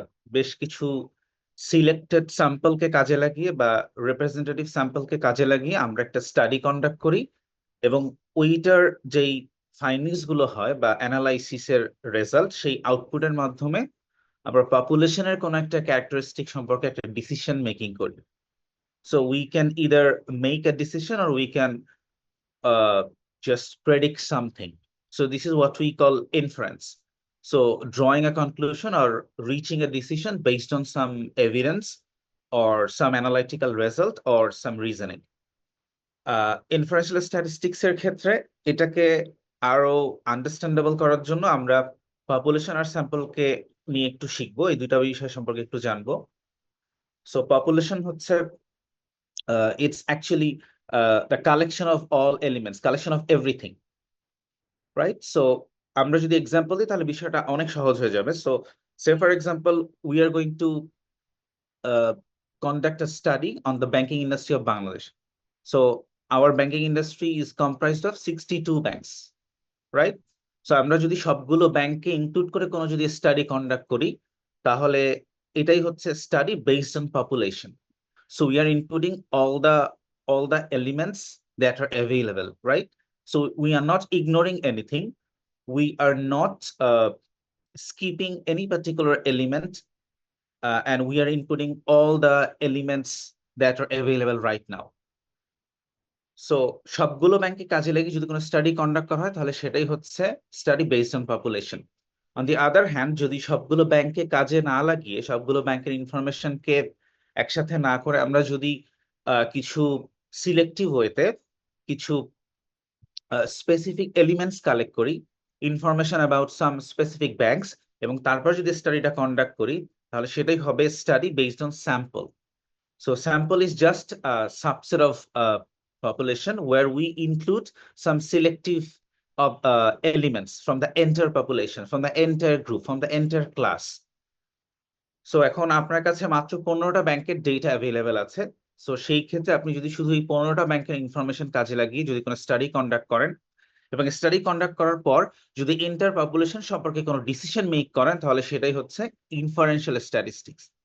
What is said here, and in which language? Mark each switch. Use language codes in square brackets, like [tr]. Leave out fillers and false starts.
[bn] বেশ কিছু সিলেক্টেড স্যাম্পলকে কাজে লাগিয়ে বা রিপ্রেজেন্টেটিভ স্যাম্পলকে কাজে লাগিয়ে আমরা একটা স্টাডি কন্ডাক্ট করি এবং ওইটার যেই ফাইন্ডিংস গুলো হয় বা অ্যানালাইসিসের রেজাল্ট সেই আউটপুটের মাধ্যমে আমরা পপুলেশনের কোনো একটা ক্যারেক্টারিস্টিক সম্পর্কে একটা ডিসিশন মেকিং করি। [en] So we can either make a decision or we can just predict something. So this is what we call inference. So drawing a conclusion or reaching a decision based on some evidence or some analytical result or some reasoning. [bn] Inferential statistics এর ক্ষেত্রে এটাকে আরো understandable করার জন্য আমরা population আর স্যাম্পলকে নিয়ে একটু শিখবো, এই দুটা বিষয় সম্পর্কে একটু জানবো। সো পপুলেশন হচ্ছে [en] it's actually the collection of all elements, collection of everything, right? [bn] So আমরা যদি এক্সাম্পল দিই তাহলে বিষয়টা অনেক সহজ হয়ে যাবে। [en] So say for example we are going to conduct a study on the banking industry of Bangladesh. So our banking industry is comprised of 62 banks, right? [bn] So আমরা যদি সবগুলো ব্যাংকে ইনক্লুড করে কোনো যদি স্টাডি কন্ডাক্ট করি তাহলে এটাই হচ্ছে study based on population. [en] So we are including all the elements that are available, right? So we are not ignoring anything. We are not skipping any particular element, and we are including all the elements that are available right now. [bn] So সবগুলো ব্যাংকে কাজে লেগে যদি কোনো study conduct করা হয় তাহলে সেটাই হচ্ছে study based on population. [en] on the other hand [bn] যদি সবগুলো ব্যাংকে কাজে না লাগিয়ে সবগুলো ব্যাংকের ইনফরমেশনকে একসাথে না করে আমরা যদি কিছু সিলেক্টিভ ওয়েতে কিছু স্পেসিফিক এলিমেন্টস কালেক্ট করি, [en] information about some specific banks, [bn] এবং তারপর যদি স্টাডিটা কন্ডাক্ট করি তাহলে সেটাই হবে study based on sample. [en] So sample is just a subset of population where we include some selective of elements from the entire population, from the entire group, from the entire class. [bn] So এখন আপনার কাছে মাত্র 15টা ব্যাংকের data available আছে। So সেই ক্ষেত্রে আপনি যদি শুধু এই 15টা ব্যাংকের ইনফরমেশন কাজে লাগিয়ে যদি কোনো স্টাডি কন্ডাক্ট করেন এবং স্টাডি কন্ডাক্ট করার পর যদি এন্টার পপুলেশন সম্পর্কে কোনো ডিসিশন মেক করেন তাহলে সেটাই হচ্ছে ইনফারেন্সিয়াল স্ট্যাটিস্টিক্স।